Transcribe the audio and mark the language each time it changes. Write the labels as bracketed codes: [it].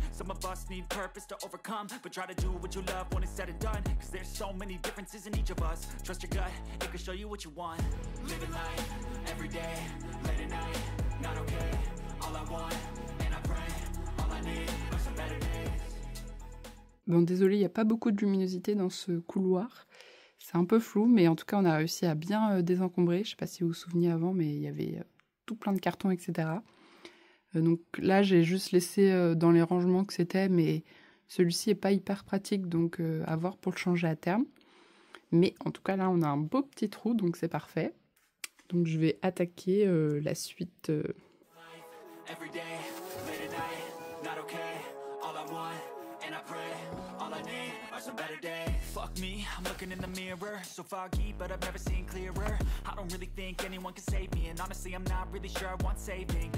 [en] Some of us need purpose to overcome. But try to do what you love when it's said and done. Cause there's so many differences in each of us. Trust your gut, it can show you what you want. Living life, every day, late at night, not okay. All I want, and I pray, all I need are some better days. [fr] Bon, désolé, il n'y a pas beaucoup de luminosité dans ce couloir. C'est un peu flou, mais en tout cas, on a réussi à bien désencombrer. Je ne sais pas si vous vous souvenez avant, mais il y avait tout plein de cartons, etc. Donc là, j'ai juste laissé dans les rangements que c'était, mais celui-ci n'est pas hyper pratique, donc à voir pour le changer à terme. Mais en tout cas, là, on a un beau petit trou, donc c'est parfait. Donc je vais attaquer la suite. [en] Every day, late at night, not okay. All I want, and I pray, all I need are some better days. Fuck me, I'm looking in the mirror, so foggy, but I've never seen clearer. I don't really think anyone can save me, and honestly, I'm not really sure I want saving.